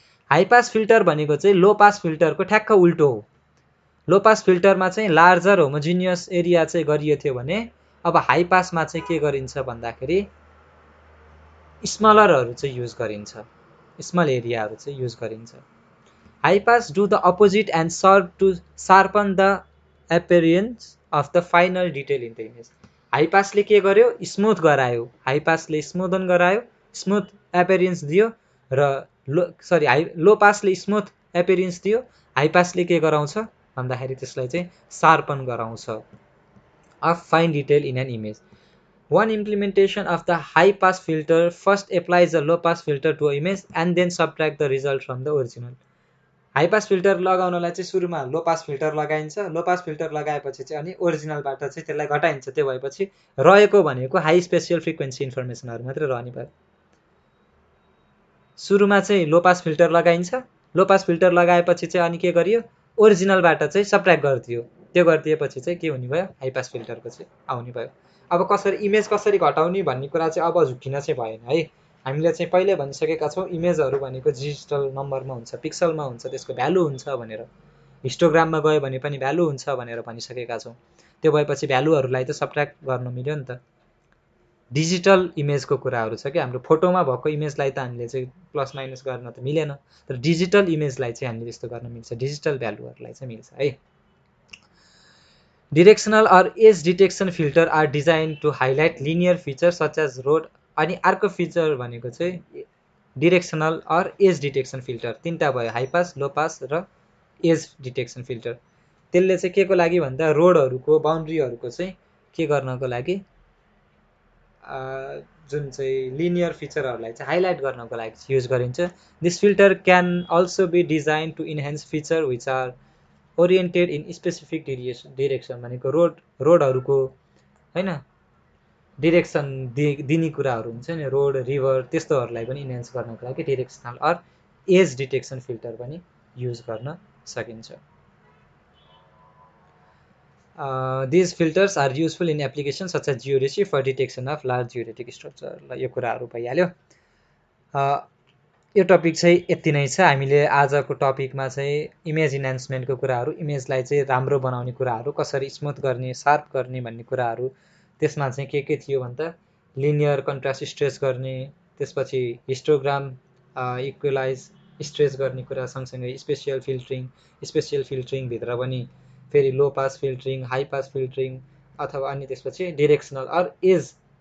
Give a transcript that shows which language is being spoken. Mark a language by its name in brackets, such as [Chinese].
[Nepali] High pass filter भनेको चाहिँ लो pass फिल्टरको ठ्याक्क उल्टो हो। लो पास फिल्टरमा चाहिँ लार्जर होमोजिनियस एरिया चाहिँ गरियो थियो भने अब हाई पासमा चाहिँ के गरिन्छ भन्दाखेरि स्मलरहरू चाहिँ युज गरिन्छ, स्मल एरियाहरू चाहिँ युज गरिन्छ। [English] High pass do the opposite and serve to sharpen the appearance of the final detail in the image. [Nepali] High पासले के गर्यो, स्मुथ गरायो, हाई पासले स्मुथन गरायो, स्मुथ एपियरेन्स दियो र लो पासले स्मुथ एपियरेन्स दियो, हाई पासले के गराउँछ भन्दाखेरि त्यसलाई चाहिँ शार्पन गराउँछ [English] Of fine detail in an image. One implementation of the high pass filter first applies a low pass filter to an image and then subtract the result from the original. [Nepali] High pass filter लगाउनलाई चाहिँ सुरुमा लो pass filter लगाइन्छ, लो pass filter लगाएपछि चाहिँ अनि ओरिजिनलबाट चाहिँ त्यसलाई घटाइन्छ। त्यो भएपछि रहेको भनेको हाई स्पेसियल फ्रिक्वेन्सी इन्फर्मेसनहरू मात्रै रहने भयो। सुरुमा चाहिँ लो पास फिल्टर लगाइन्छ, लो पास फिल्टर लगाएपछि चाहिँ अनि के गरियो, ओरिजिनलबाट चाहिँ सब्ट्र्याक्ट गरिदियो। त्यो गरिदिएपछि चाहिँ के हुने भयो, हाई पास फिल्टरको चाहिँ आउने भयो। अब कसरी इमेज कसरी घटाउने भन्ने कुरा चाहिँ अब झुक्किन चाहिँ भएन है। हामीले चाहिँ पहिले भनिसकेका छौँ इमेजहरू भनेको डिजिटल नम्बरमा हुन्छ, पिक्सलमा हुन्छ, त्यसको भ्यालु हुन्छ भनेर। हिस्टोग्राममा गयो भने पनि भ्यालु हुन्छ भनेर भनिसकेका छौँ। त्यो भएपछि भ्यालुहरूलाई त सब्ट्र्याक्ट गर्न मिल्यो नि त। डिजिटल इमेजको कुराहरू छ कि हाम्रो फोटोमा भएको इमेजलाई त हामीले चाहिँ प्लस माइनस गर्न त मिलेन, तर डिजिटल इमेजलाई चाहिँ हामीले त्यस्तो गर्न मिल्छ, डिजिटल भ्यालुहरूलाई चाहिँ मिल्छ है। [English] Directional or edge detection filter are designed to highlight linear features such as road [Nepali] अनि अर्को फिचर भनेको चाहिँ डिरेक्सनल अर एज डिटेक्सन फिल्टर। तीनटा भयो, हाई पास, लो पास र एज डिटेक्सन फिल्टर। त्यसले चाहिँ के को लागि भन्दा रोडहरूको बाउन्ड्रीहरूको चाहिँ के गर्नको लागि, जुन चाहिँ लिनियर फिचरहरूलाई चाहिँ हाइलाइट गर्नको लागि युज गरिन्छ। [English] this filter can also be design to enhance feature which are oriented in specific direction [Nepali] भनेको रोडहरूको होइन डिरेक्सन दिने कुराहरू हुन्छ नि, रोड रिभर त्यस्तोहरूलाई पनि इन्हान्स गर्नको लागि डिरेक्सनल अर एज डिटेक्सन फिल्टर पनि युज गर्न सकिन्छ। [English] These filters are useful in application such as geodesy for detection of large geodetic structure. [Nepali] ल यो कुराहरू भइहाल्यो। यो टपिक चाहिँ यति नै छ। हामीले आजको टपिकमा चाहिँ इमेज इन्हान्समेन्टको कुराहरू, इमेजलाई चाहिँ राम्रो बनाउने कुराहरू, कसरी स्मुथ गर्ने, सार्प गर्ने भन्ने कुराहरू, त्यसमा चाहिँ के थियो भन्दा लिनियर कन्ट्रास्ट स्ट्रेच गर्ने, त्यसपछि हिस्टोग्राम इक्वलाइज स्ट्रेच गर्ने कुरा सँगसँगै स्पेसियल फिल्टरिङभित्र पनि फेरि लो pass filtering, high pass filtering अथवा अनि त्यसपछि डिरेक्सनल अर एज